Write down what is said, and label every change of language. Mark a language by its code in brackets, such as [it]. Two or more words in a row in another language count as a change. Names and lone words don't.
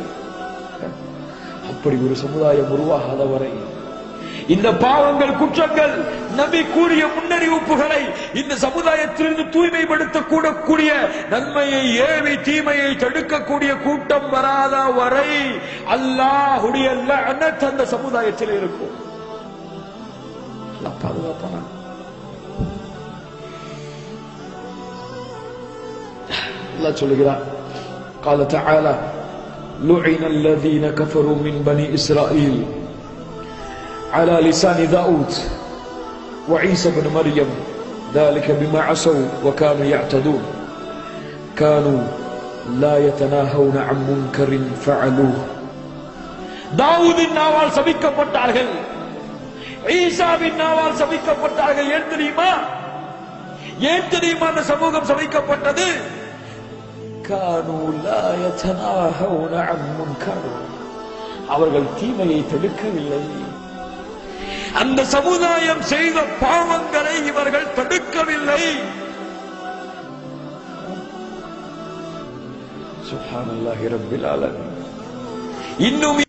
[ta] அப்படி ஒரு சமுதாயம் உருவாகாத வரை இந்த பாவங்கள், குற்றங்கள், நபி கூறிய முன்னறிவிப்புகளை இந்த சமுதாயத்திலிருந்து தூய்மைப்படுத்த கூடக்கூடிய நன்மையை ஏவி தீமையை தடுக்கக்கூடிய கூட்டம் வராத வரை அல்லாஹ்வுடைய லஅனத் அந்த சமுதாயத்தில் இருக்கும். அல்லாஹ் பாதுகாப்பானா? அல்லாஹ் சொல்கிறார், [ar] قال تعالى لعن الذين كفروا من بني إسرائيل على لسان داود وعيسى بن مريم ذلك بما عصوا وكانوا يعتدون كانوا لا يتناهون عن منكر فعلوه. [ta] தாவூதின் நாவால் சபிக்கப்பட்டார்கள், ஈசாவின் நாவால் சபிக்கப்பட்டார்கள். ஏன் தெரியுமா? ஏன் தெரியுமா அந்த சமூகம் சபிக்கப்பட்டது? [ar] كانوا لا يتناهون عن منكر, [ta] அவர்கள் தீமையை தடுக்கவில்லை. அந்த சமுதாயம் செய்த பாவங்களை இவர்கள் தடுக்கவில்லை. [ar] سبحان الله رب العالمين. [ta] இன்னும்